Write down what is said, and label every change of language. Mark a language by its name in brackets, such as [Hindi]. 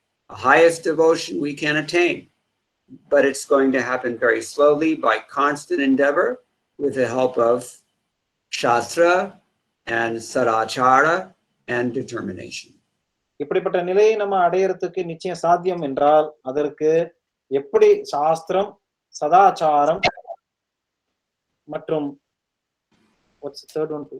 [English] The highest devotion we can attain, but it's going to happen very slowly by constant endeavor with the help of shastra and sadachara and determination. [Tamil] இப்படிப்பட்ட நிலையை நம்ம அடையறதுக்கு நிச்சயம் சாத்தியம் என்றால் அதற்கு எப்படி சாஸ்திரம், சதாச்சாரம் மற்றும் [English] what's the third one?